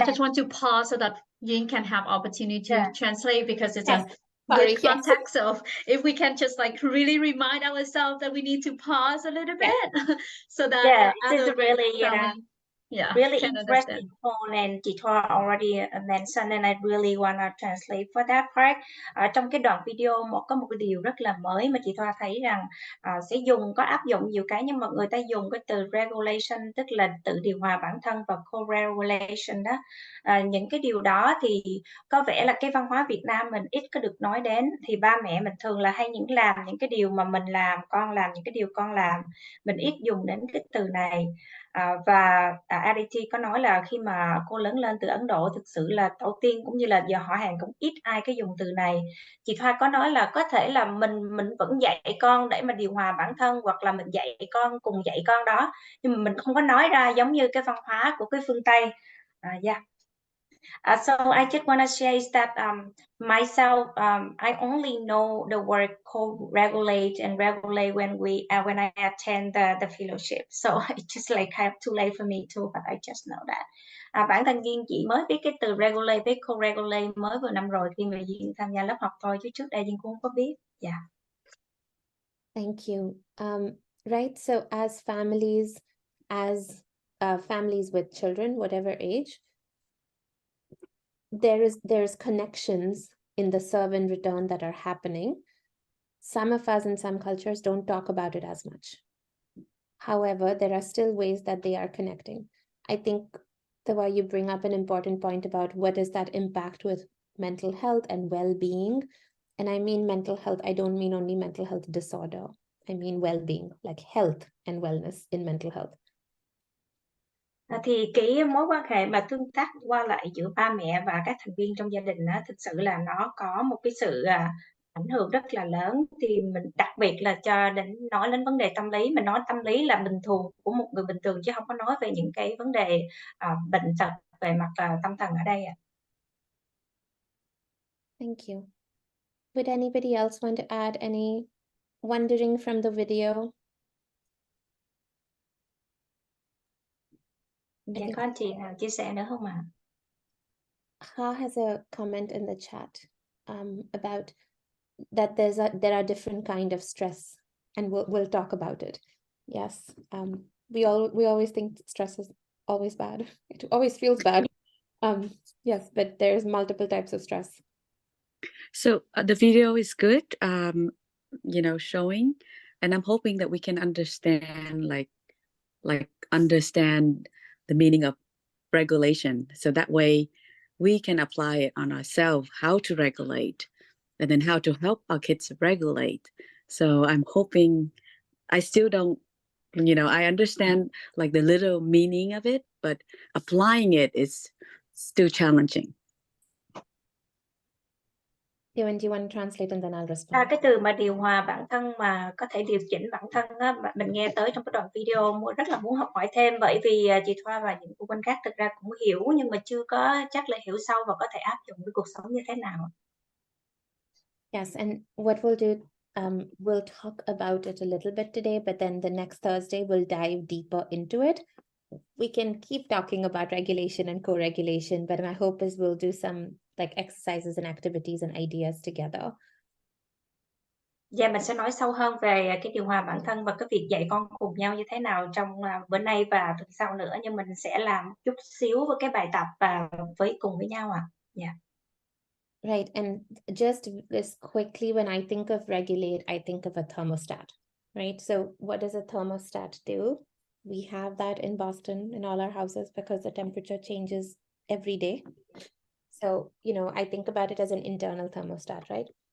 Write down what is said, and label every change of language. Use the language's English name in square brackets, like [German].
[English] I just want to pause so that Yin can have opportunity to translate, because it's a good context of if we can just like really remind ourselves that we need to pause a little bit so that this is really really can interesting point, and chị Thoa already mentioned, and I really wanna translate for that part. [Vietnamese] Trong cái đoạn video có một cái điều rất là mới mà chị Thoa thấy rằng sẽ có áp dụng nhiều cái, nhưng mà người ta dùng cái từ regulation, tức là tự điều hòa bản thân, và co-regulation đó. Những cái điều đó thì có vẻ là cái văn hóa Việt Nam mình ít có được nói đến, thì ba mẹ mình thường là hay làm những cái điều mà mình làm, con làm những cái điều con làm, mình ít dùng đến cái từ này. Và Aditi có nói là khi mà cô lớn lên từ Ấn Độ, thực sự là tổ tiên cũng như là giờ họ hàng cũng ít ai cái dùng từ này. Chị Thoa có nói là có thể là mình vẫn dạy con để mà điều hòa bản thân, hoặc là mình dạy con cùng dạy con đó, nhưng mà mình không có nói ra giống như cái văn hóa của cái phương Tây. [English] So I just want to share is that myself, I only know the word co-regulate and regulate when I attend the fellowship. So it's just like kind of too late for me too, but I just know that. [Vietnamese] Bản thân Duyên chỉ mới biết cái từ regulate với co-regulate mới vừa năm rồi khi mà Duyên tham gia lớp học thôi, chứ trước đây Duyên cũng không có biết. [English] Thank you. Right, so as families with children, whatever age, there's connections in the serve and return that are happening. Some of us in some cultures don't talk about it as much. However, there are still ways that they are connecting. I think the way you bring up an important point about what is that impact with mental health and well-being. And I mean mental health, I don't mean only mental health disorder. I mean well-being, like health and wellness in mental health. [Vietnamese] Thì cái mối quan hệ mà tương tác qua lại giữa ba mẹ và các thành viên trong gia đình thực sự là nó có một cái sự ảnh hưởng rất là lớn. Thì mình đặc biệt là nói đến vấn đề tâm lý, mình nói tâm lý là bình thường của một người bình thường, chứ không có nói về những cái vấn đề bệnh tật về mặt tâm thần ở đây ạ. [English] Thank you. Would anybody else want to add any wondering from the video? [Vietnamese] Dạ, có anh chị nào chia sẻ nữa không ạ? [English] Ha has a comment in the chat about that there are different kind of stress, and we'll talk about it. Yes, we always think stress is always bad. It always feels bad. Yes, but there's multiple types of stress. So the video is good, showing, and I'm hoping that we can understand understand the meaning of regulation, so that way we can apply it on ourselves, how to regulate, and then how to help our kids regulate. So I'm hoping, I still don't, I understand like the little meaning of it, but applying it is still challenging. Ewan, do you want to translate and then I'll respond? [Vietnamese] Cái từ mà điều hòa bản thân, mà có thể điều chỉnh bản thân mình nghe tới trong cái đoạn video, rất là muốn học hỏi thêm, bởi vì chị Thoa và những phụ huynh khác thực ra cũng hiểu, nhưng mà chưa có chắc là hiểu sâu và có thể áp dụng với cuộc sống như thế nào. [English] Yes, and what we'll do, we'll talk about it a little bit today, but then the next Thursday we'll dive deeper into it. we can keep talking about regulation and co-regulation, but my hope is we'll do some like exercises and activities and ideas together. [Vietnamese] Dạ, mình sẽ nói sâu hơn về cái điều hòa bản thân và cái việc dạy con cùng nhau như thế nào trong bữa nay và tuần sau nữa, nhưng mình sẽ làm chút xíu với cái bài tập và cùng với nhau ạ. Dạ. [English] Right, and just this quickly, when I think of regulate, I think of a thermostat, right? So what does a thermostat do? We have that in Boston in all our houses because the temperature changes every day. So, you know, I think about it as an internal thermostat, right?